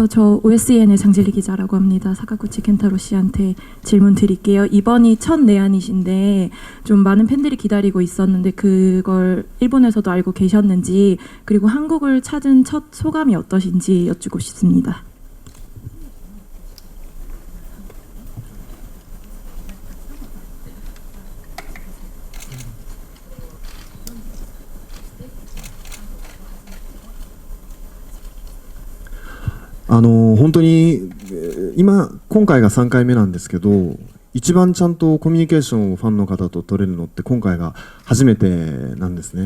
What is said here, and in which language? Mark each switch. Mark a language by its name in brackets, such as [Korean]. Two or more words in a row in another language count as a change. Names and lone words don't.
[Korean] 저 OSN의 장질리 기자라고 합니다. 사카구치 켄타로 씨한테 질문 드릴게요. 이번이 첫 내한이신데 좀 많은 팬들이 기다리고 있었는데 그걸 일본에서도 알고 계셨는지, 그리고 한국을 찾은 첫 소감이 어떠신지 여쭙고 싶습니다. [Japanese] 本当に今回が3回目なんですけど、一番ちゃんとコミュニケーションをファンの方と取れるのって今回が初めてなんですね。